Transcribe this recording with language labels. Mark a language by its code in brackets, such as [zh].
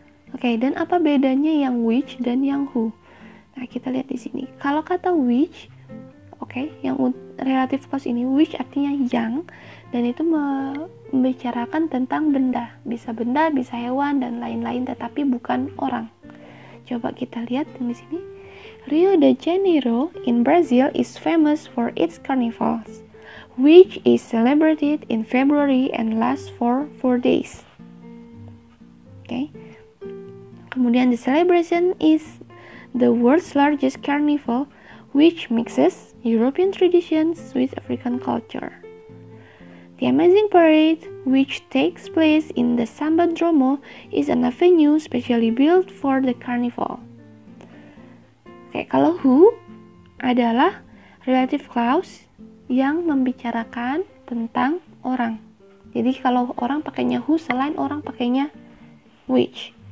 [id] Oke, dan apa bedanya yang which dan yang who? Nah, kita lihat di sini. Kalau kata which, yang relative clause ini, which artinya yang, dan itu membicarakan tentang benda. Bisa benda, bisa hewan, dan lain-lain, tetapi bukan orang. Coba kita lihat di sini. [en] Rio de Janeiro in Brazil is famous for its carnivals, which is celebrated in February and lasts for 4 days. [id] Kemudian [en] the celebration is the world's largest carnival, which mixes European traditions with African culture. The Amazing Parade, which takes place in the Sambandromo, is an avenue specially built for the carnival. [id] Oke, kalau who adalah relative clause yang membicarakan tentang orang. Jadi kalau orang pakainya who, selain orang pakainya which.